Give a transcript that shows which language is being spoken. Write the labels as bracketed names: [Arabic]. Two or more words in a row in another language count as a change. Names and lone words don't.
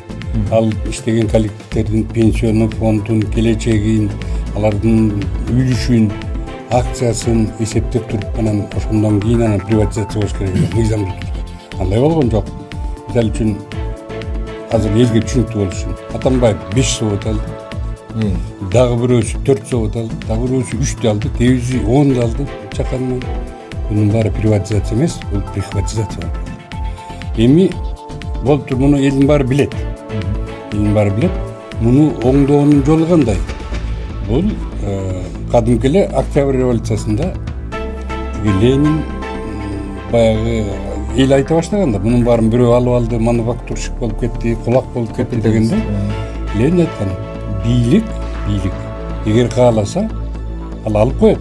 [Kyrgyz] Ал иштеген коллективдердин пенсиону фондун келечегин, алардын үлүшүн, акциясын эсептеп туруп анан ошондон кийин анан приватизация болуш керек эле. Мыйзамдуу түрдө. Андай болгон жок. Мисалы үчүн азыр элге түшүнүктүү болуш үчүн Атамбаев 5 завод алды. Дагы бирөөсү 4 завод алды, дагы бирөөсү 3 алды, кээбиси 10 алды чаканынан. Bunun bari privatizatsiya emas, bu privatizatsiya. Эми болуптур, муну элдин баары билет. Элдин баары билет. Муну оңдоонун жолу кандай? Бул кадимки эле Октябрь революциясында Ленин баягы эл айта баштаганда, мунун баарын бирөө алып алды, мануфактурщик болуп кетти, кулак болуп кетти дегенде, Ленин айткан, бийлик эгер кааласа, ал алып коет.